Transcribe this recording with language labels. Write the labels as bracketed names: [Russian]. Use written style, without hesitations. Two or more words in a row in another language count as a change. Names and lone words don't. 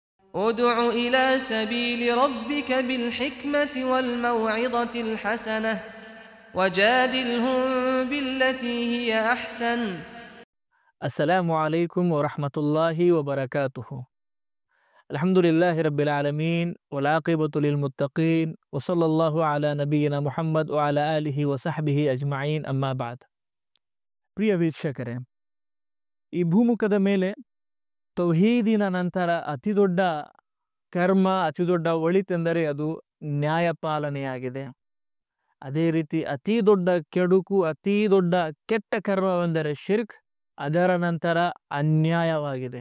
[Arabic] ادع إلى سبيل ربك بالحكمة والموعظة الحسنة وجادلهم بالتي هي أحسن. السلام عليكم ورحمة الله وبركاته. الحمد لله رب العالمين والعاقبة للمتقين وصلى الله على نبينا محمد وعلى آله وصحبه أجمعين أما بعد. [Kannada] ಪ್ರಿಯ ವೀಕ್ಷಕರೇ, ಈ ಭೂಮುಖದ ಮೇಲೆ ತೌಹೀದಿನ ನಂತರ ಅತಿ ದೊಡ್ಡ ಕರ್ಮ, ಅತಿ ದೊಡ್ಡ ಒಳಿತೆಂದರೆ ಅದು ನ್ಯಾಯಪಾಲನೆಯಾಗಿದೆ. ಅದೇ ರೀತಿ ಅತಿ ದೊಡ್ಡ ಕೆಡುಕು, ಅತಿ ದೊಡ್ಡ ಕೆಟ್ಟ ಕರ್ಮವೆಂದರೆ ಶಿರ್ಕ್, ಅದರ ನಂತರ ಅನ್ಯಾಯವಾಗಿದೆ.